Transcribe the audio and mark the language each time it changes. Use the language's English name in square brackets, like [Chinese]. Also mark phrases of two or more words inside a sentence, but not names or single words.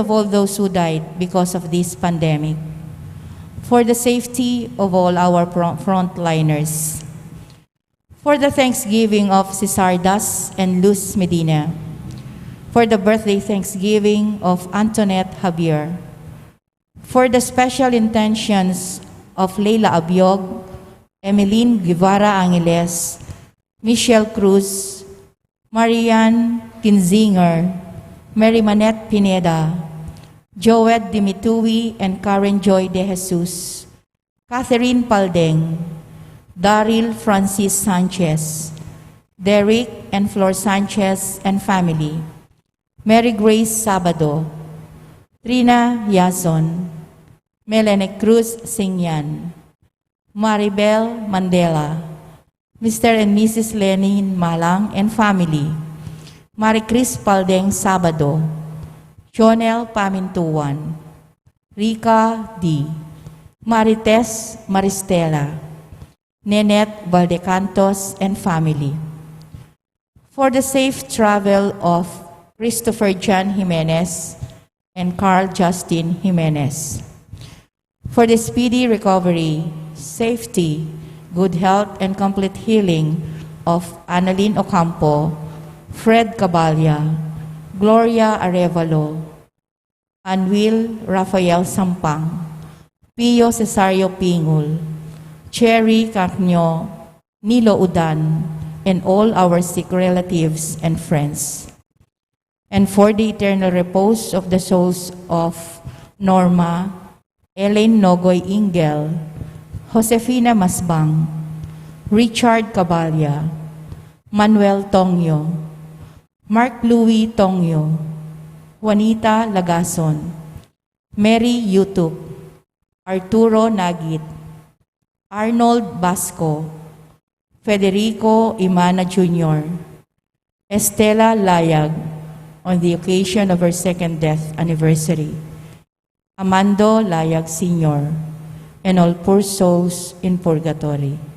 [English] of all those who died because of this pandemic, for the safety of all our frontliners, for the thanksgiving of Cesardas and Luz Medina, for the birthday thanksgiving of Antoinette Javier, for the special intentions of Leila Abiog, Emeline Guevara Angeles, Michelle Cruz, Marianne Kinzinger, Mary Manette Pineda, Joed Dimitui and Karen Joy de Jesus, Catherine Paldeng, Daryl Francis Sanchez, Derek and Flor Sanchez and family, Mary Grace Sabado, Trina Yason, Melanie Cruz Singyan, Maribel Mandela, Mr. and Mrs. Lenin Malang and family, Maricris Paldeng Sabado, Jonel Pamintuan, Rica D., Marites Maristela, Nenette Valdecantos and family. For the safe travel of Christopher John Jimenez and Carl Justin Jimenez. For the speedy recovery, safety, good health, and complete healing of Annalyn Ocampo, Fred Cabalya, Gloria Arevalo, Anwil Rafael Sampang, Pio Cesario Pingul, Cherry Cacnyo, Nilo Udan, and all our sick relatives and friends. And for the eternal repose of the souls of Norma, Elaine Nogoy Ingel, Josefina Masbang, Richard Cabalya, Manuel Tongyo, Mark Louis Tongyo, Juanita Lagason, Mary Yutup, Arturo Nagit, Arnold Basco, Federico Imana Jr., Estela Layag, on the occasion of her second death anniversary, Amando Layag Sr., and all poor souls in purgatory.